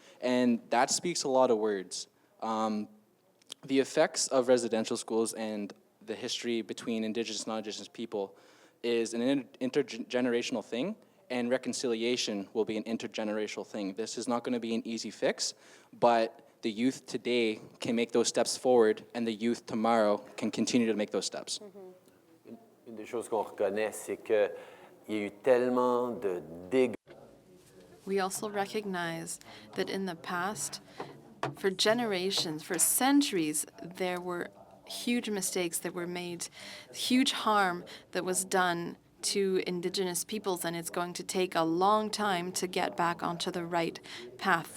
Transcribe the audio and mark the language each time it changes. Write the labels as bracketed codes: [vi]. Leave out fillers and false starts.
[en] And that speaks a lot of words. The effects of residential schools and the history between Indigenous and non-Indigenous people is an intergenerational thing, and reconciliation will be an intergenerational thing. This is not going to be an easy fix, but the youth today can make those steps forward, and the youth tomorrow can continue to make those steps. [fr] Une des choses qu'on reconnaît, c'est qu'il y a eu tellement de dégâts. [en] We also recognize that in the past, for generations, for centuries, there were huge mistakes that were made, huge harm that was done to Indigenous peoples, and it's going to take a long time to get back onto the right path.